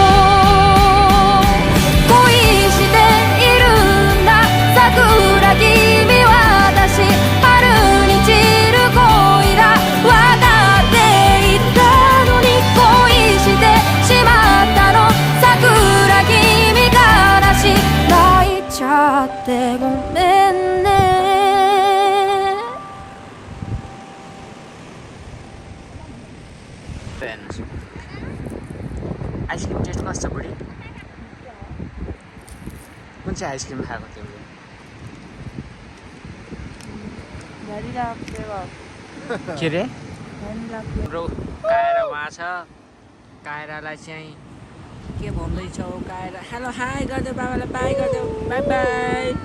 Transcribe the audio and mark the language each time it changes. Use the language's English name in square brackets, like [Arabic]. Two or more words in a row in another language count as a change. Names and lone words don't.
[Japanese] 恋しているんだ桜君私春に散る恋だわかってごめんね [English] ice cream taste [Nepali] कस्तो छ बुढी कुन चाहिँ आइसक्रिम खाएको तिमीले के रे ब्रो कायरा वहाँ छ कायरालाई चाहिँ के भन्दैछौ कायरा [English] hello hi [Nepali] गरिदेऊ बाबालाई बाई गरिदेऊ [English] bye bye